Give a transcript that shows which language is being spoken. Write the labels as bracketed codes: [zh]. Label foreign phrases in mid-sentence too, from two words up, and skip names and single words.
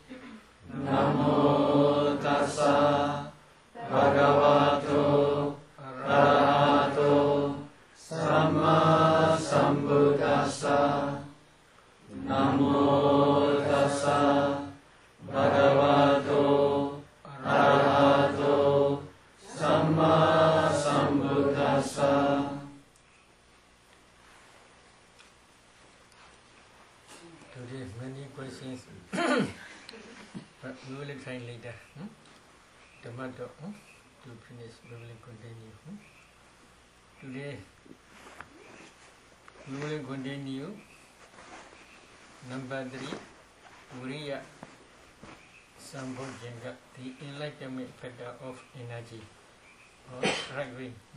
[pi] Namo tassa bhagavato arahato samma sambuddhassa. Namo tassa bhagavato arahato samma sambuddhassa. [en] Today many questions, but we will try later. Tomato to finish, we will continue. Today we will continue number 3, [pi] Viriya Sambhojjhanga, [en] the enlightenment factor of energy, or right way.